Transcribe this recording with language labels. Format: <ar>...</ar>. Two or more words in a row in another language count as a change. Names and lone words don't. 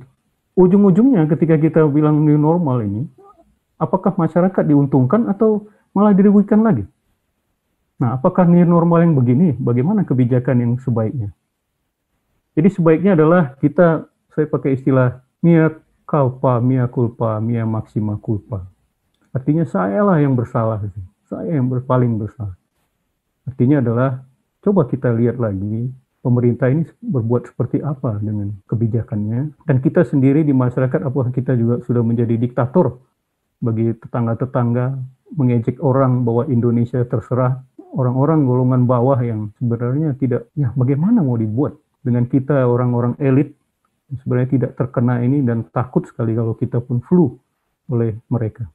<id>Ujung-ujungnya ketika kita bilang</id> <en>new normal</en> <id>ini, apakah masyarakat diuntungkan atau malah dirugikan lagi? Nah, apakah</id> <en>new normal</en> <id>yang begini? Bagaimana kebijakan yang sebaiknya? Jadi sebaiknya adalah saya pakai istilah</id> <la>mea culpa, mea culpa, mea maxima culpa.</la> <id>Artinya sayalah yang bersalah, saya yang paling bersalah. Artinya adalah coba kita lihat lagi pemerintah ini berbuat seperti apa dengan kebijakannya, dan kita sendiri di masyarakat apakah kita juga sudah menjadi diktator bagi tetangga-tetangga, mengejek orang bahwa Indonesia terserah, orang-orang golongan bawah yang sebenarnya tidak, ya bagaimana mau dibuat dengan kita orang-orang elit sebenarnya tidak terkena ini dan takut sekali kalau kita pun flu oleh mereka.</id>